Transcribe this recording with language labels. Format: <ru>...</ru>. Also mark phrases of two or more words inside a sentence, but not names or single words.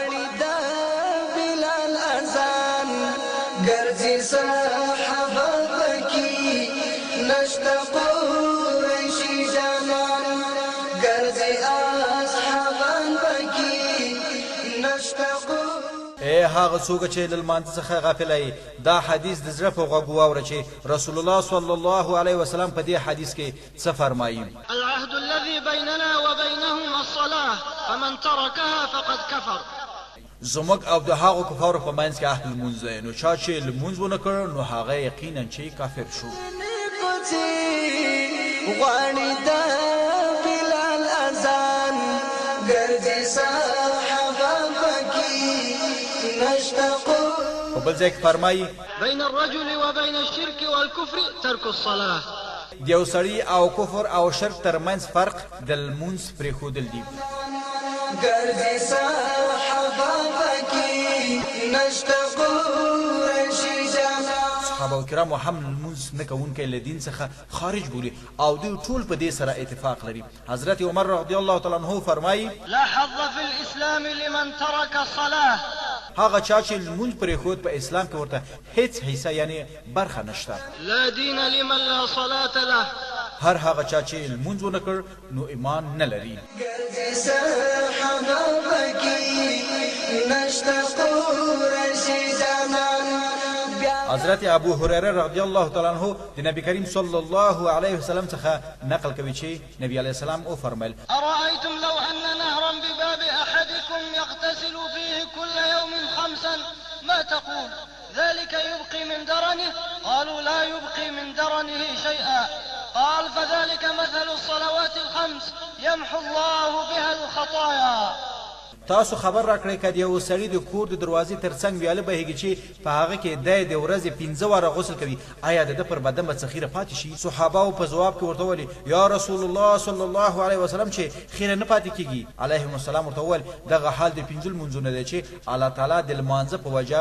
<ps>بلال اذان ګرځي صحابه پکې نشته قریشي جانان ګرځي اصحابان پکې نشته اے هغه څوک چې له لمانځه څخه غافل دی دا حدیث د زړه په غوږ واوره چې رسول الله</ps> <ar>صلی الله علیه وسلم</ar> <ps>په دې حدیث کې څه فرمایي</ps> <ar>العهد الذي بيننا وبينهم الصلاة فمن تركها فقد كفر</ar> <ps>زموږ او د هغو کفارو په منځ کې اهل لمونځ دی نو چا چې لمونځ ونه کړ نو هغه یقینا چې کافر شو غواړي د بلال اذان ګرځي صحابه پکې نشته په بل ځای کې فرمایي</ps> <ar>بين الرجل وبين الشرك والكفر ترك الصلاة</ar> <ps>د یو سړي او کفر او شرک ترمنځ فرق د لمونځ پرېښودل دي ګرځي صحابه پکې نشته قریشي جانان صحابه کرامو هم لمونځ نه کوونکی له دین څخه خارج بولي او دوی ټول په دې سره اتفاق لري حضرت عمر</ps> <ar>رضی الله تعالی عنه</ar> <ps>فرمایي</ps> <ar>لا حظ في الإسلام لمن ترك الصلاة</ar> <ps>هغه چا چې لمونځ پرېښود په اسلام کې ورته هیڅ حصه یعنی برخه نشته</ps> <ar>لا دين لمن لا صلاة له</ar> <ps>هر هغه چا چې لمونځ ونه کړ نو ایمان نه لري ګرځي صحابه پکې نشته قریشي جانان حضرت ابو هريره</ps> <ar>رضی الله تعالی عنه</ar> <ps>د نبی کریم</ps> <ar>صلی الله علیه وسلم</ar> <ps>څخه نقل کوي چې</ps> <ar>نبی علیه السلام</ar> <ps>او فرمایل</ps> <ar>أرأيتم لو أن نهرا بباب أحدكم يغتسل فيه كل يوم 5 ما تقول ذلك يبقي من درنه قالوا لا يبقي من درنه شيئا قال فذلك مثل الصلوات ال5 يمحو الله بها الخطايا</ar> <ps>تاسو خبر راکړئ که د یو سړي د کور د دروازې ترڅنګ ویاله بهیږي چې په هغه کې دی د ورځې 15 واره غسل کوي آیا د ده پر بدن به څه خیره پاتې شي صحابهو په ځواب کې ورته وویل</ps> <ar>یا رسول الله صلی الله علیه وسلم</ar> <ps>چې خیره نه پاتې کیږي</ps> <ar>علیهم السلام</ar> <ps>ورته وویل دغه حال د 15 لمونځونه دی چې الله تعالی د لمانځه په وجه</ps>